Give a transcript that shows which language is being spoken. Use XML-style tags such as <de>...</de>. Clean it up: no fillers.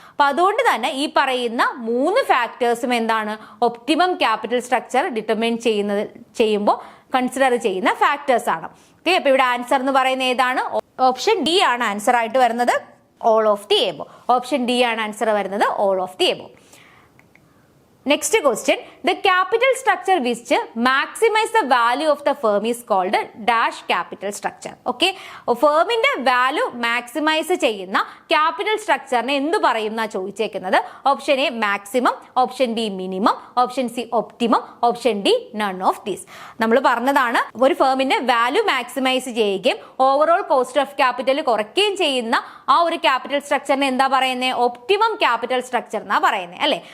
<ml>അപ്പൊ അതുകൊണ്ട് തന്നെ ഈ പറയുന്ന മൂന്ന് ഫാക്ടേഴ്സും എന്താണ്? ഒപ്റ്റിമം ക്യാപിറ്റൽ സ്ട്രക്ചർ ഡിറ്റർമിൻ ചെയ്യുമ്പോൾ കൺസിഡർ ചെയ്യുന്ന ഫാക്ടേഴ്സ് ആണ്. ഓക്കെ, അപ്പൊ ഇവിടെ ആൻസർ എന്ന് പറയുന്നത് ഏതാണ്? ഓപ്ഷൻ ഡി ആണ് ആൻസർ ആയിട്ട് വരുന്നത്.</ml> <en>All of the above. Option D ആണ് answer വരുന്നത്. All of the above. Next question, the capital structure which maximize the value of the firm is called dash capital structure.</en> <ml>Okay, ഫേമിന്റെ value maximise ചെയ്യുന്ന capital സ്ട്രക്ചറിനെ എന്ത് പറയുന്ന ചോദിച്ചേക്കുന്നത്.</ml> <en>Option A maximum, option B minimum, option C optimum, option D none of these.</en> <ml>നമ്മൾ പറഞ്ഞതാണ് ഒരു ഫേമിന്റെ value maximise ചെയ്യുകയും overall cost of capital കുറയ്ക്കുകയും ചെയ്യുന്ന ആ ഒരു ക്യാപിറ്റൽ സ്ട്രക്ചറിനെ എന്താ പറയുന്നത്, ഒപ്റ്റിമം ക്യാപിറ്റൽ സ്ട്രക്ചർ എന്നാ പറയുന്നത് അല്ലേ.</ml>